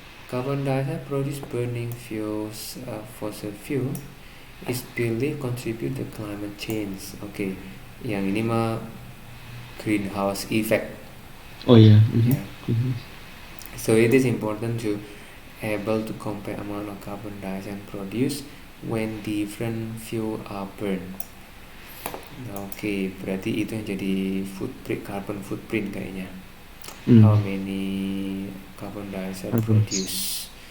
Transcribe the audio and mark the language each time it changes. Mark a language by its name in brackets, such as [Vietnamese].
[English] Carbon dioxide produced burning fuels, fossil fuel is believed contribute to climate change. [Indonesian] Oke, yang ini mah [English] greenhouse effect. Oh yeah. Yeah. So it is important to able to compare amount of carbon dioxide produced when different fuel are burned. [Indonesian] Oke, berarti itu yang jadi carbon footprint kayaknya. [English] How many carbon dioxide produced?